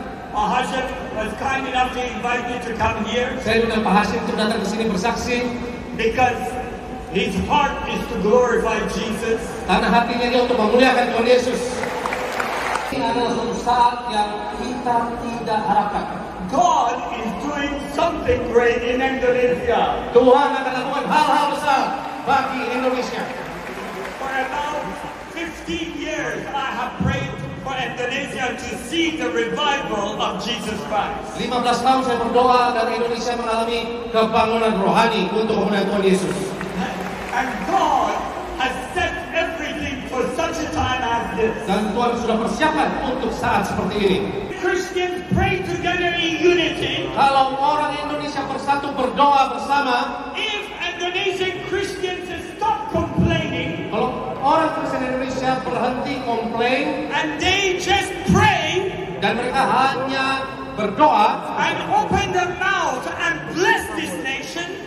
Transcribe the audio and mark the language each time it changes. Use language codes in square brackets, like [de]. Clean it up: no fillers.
[en] Pak Hashim was kind enough to invite me to come here [id] Saya dengan Pak Hashim untuk datang ke sini bersaksi. [en] because his heart is to glorify Jesus. [id] Karena hatinya dia untuk memuliakan Tuhan Yesus. Ini adalah suatu saat yang kita tidak harapkan. [en] God is doing something great in Indonesia. [id] Tuhan akan lakukan hal-hal besar bagi Indonesia. [en] For about 15 years, I have prayed for Indonesia to see the revival of Jesus Christ. [id] 15 tahun saya berdoa dan Indonesia mengalami kebangunan rohani untuk kemuliaan Tuhan Yesus. [en] And God has set everything for such a time as this. [id] Dan Tuhan sudah persiapkan untuk saat seperti ini. [en] Christians pray together in unity. [id] Kalau orang Indonesia bersatu berdoa bersama, [en] If Indonesian Christians stop complaining [id] kalau orang Kristen Indonesia berhenti komplain [en] and they just pray [id] dan mereka hanya berdoa, [en] and open their mouth and bless this nation,